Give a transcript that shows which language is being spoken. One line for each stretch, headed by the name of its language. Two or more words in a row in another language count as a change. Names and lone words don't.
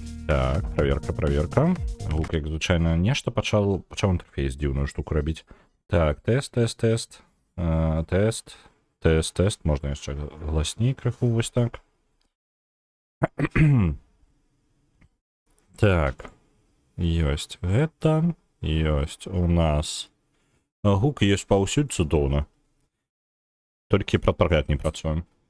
Russian: Так, проверка.
Belarusian: Гук, як звычайна, нешта пачаў інтэрфейс дзіўную штуку рабіць. Так, тест. Тест. Можна яшчэ гласней крыху, вось так. Так. Ёсць гэта. Ёсць у нас. Гук ёсць паўсюль, цудоўна. Толькі прадпрагат не працуем.